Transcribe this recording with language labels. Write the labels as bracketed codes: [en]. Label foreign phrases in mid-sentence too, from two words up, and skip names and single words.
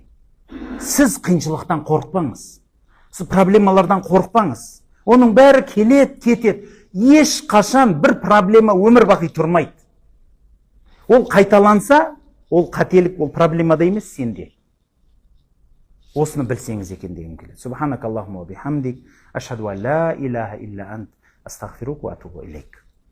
[kk] Сіз қиыншылықтан қорықпаңыз. Сіз проблемалардан қорықпаңыз. Оның бәрі келет, кетет. Еш қашан бір проблема өмір бақи тұрмайды. Ол қайталанса, ол қателік, ол проблемада емес сенде. Осыны білсеңіз екен деген келеді. [ar] سبحانك اللهم وبحمدك أشهد أن لا إله إلا أنت أستغفرك وأتوب إليك.